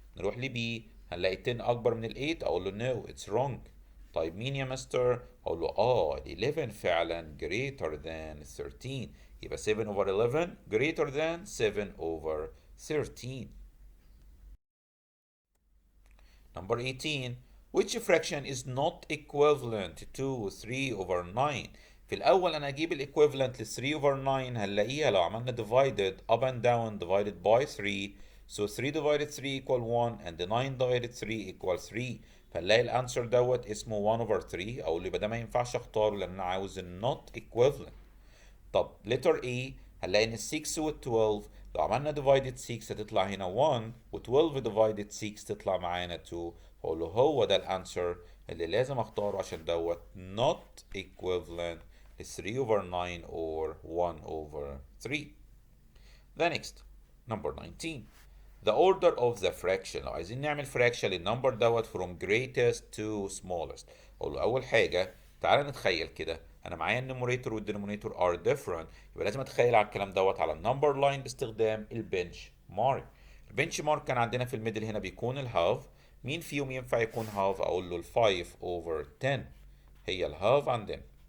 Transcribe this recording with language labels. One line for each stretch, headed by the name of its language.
Arabic: نروح ل B هنلاقي 10 اكبر من ال 8، اقول له no it's wrong. طيب مين يا مستر؟ اقول له ال 11 فعلا greater than 13، يبقى 7 over 11 greater than 7 over 13.
English: Number 18 which fraction is not equivalent to 3 over 9؟ في الأول أنا أجيب الإيكويفالنت ل 3 over 9 هنلاقيها لو عملنا divided up and down divided by 3، so 3 divided 3 equal 1 and 9 divided 3 equal 3،
Arabic: فنلاقي الانسر دوت اسمه 1 over 3. اقول له يبقى ده ما ينفعش اختاره لان انا عاوز النوت equivalent. طب letter A هنلاقي ان ال 6 وال 12 لو عملنا divided 6 هتطلع هنا 1 و 12 divided 6 تطلع معانا 2. فاقول له هو ده الانسر اللي لازم اختاره عشان دوت not equivalent ل 3 over 9 or 1 over 3.
English: The next number 19 the order of the fraction. لو عايزين نعمل fraction للنمبر دوت from greatest to smallest.
Arabic: اقول له اول حاجه تعالى نتخيل كده انا معايا النوميريتور والدينومينيتور are different. يبقى لازم اتخيل على الكلام دوت على النمبر لاين باستخدام البنش مارك. البنش مارك كان عندنا في الميدل هنا بيكون الهاف. مين فيهم ينفع يكون هاف؟ اقول له ال 5 over 10 هي الهاف عندنا.